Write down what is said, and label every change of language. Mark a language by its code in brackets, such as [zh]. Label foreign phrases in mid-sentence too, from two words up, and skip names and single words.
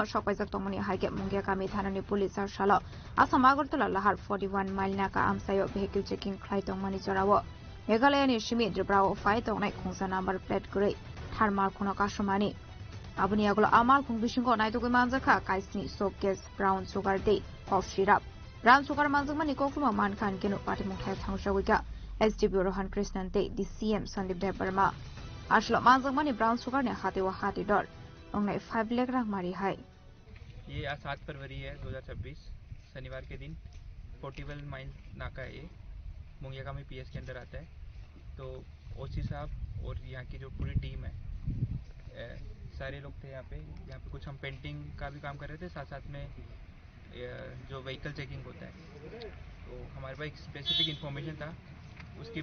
[trp] shokpai jak tongmani haike mongia kami thanani police shala asam agartala lahar 41 mile naka amsayo [en] vehicle checking [trp] khlai tongmani chorawo Meghalaya ni shimi dribrao fai tongnai khungsa [en] number plate [trp] gray tharmal khono kashamani abuni agolo amal khung bisingo naitogoi manjakha kaisni [en] soap gas brown sugar [trp] de [en] cough syrup Brown sugar [trp] manjangmani kokluma mankhan kenu party mukthai thangshawika SDP Rohan Krishnan te DCM Sandip Dev Burma ashlo manjangmani [en] brown sugar [trp] ne hatewa hati dor ongnai 5 lakh rang mari hai [hi] ये आज 7 फरवरी है 2026 शनिवार के दिन 41 माइल नाका ये मुंगियाकामी पीएस के अंदर आता है तो ओसी साहब और यहाँ की जो पूरी टीम है सारे लोग थे यहाँ पे कुछ हम पेंटिंग का भी काम कर रहे थे साथ साथ में जो [en] vehicle checking [hi] होता है तो हमारे पास एक [en] specific information [hi] था उसकी